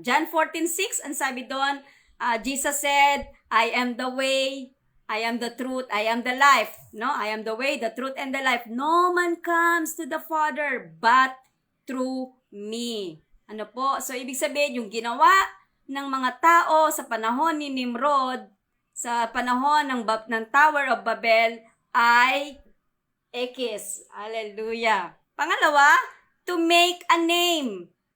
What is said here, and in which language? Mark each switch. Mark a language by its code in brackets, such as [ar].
[en] John 14:6, [tl] ang sabi doon, [en] Jesus said, I am the way, I am the truth, I am the life. I am the way, the truth, and the life. No man comes to the Father but through me. [tl] So ibig sabihin, yung ginawa ng mga tao sa panahon ni Nimrod, sa panahon ng Tower of Babel, ay Ekis. Hallelujah. Pangalawa, [en] to make a name.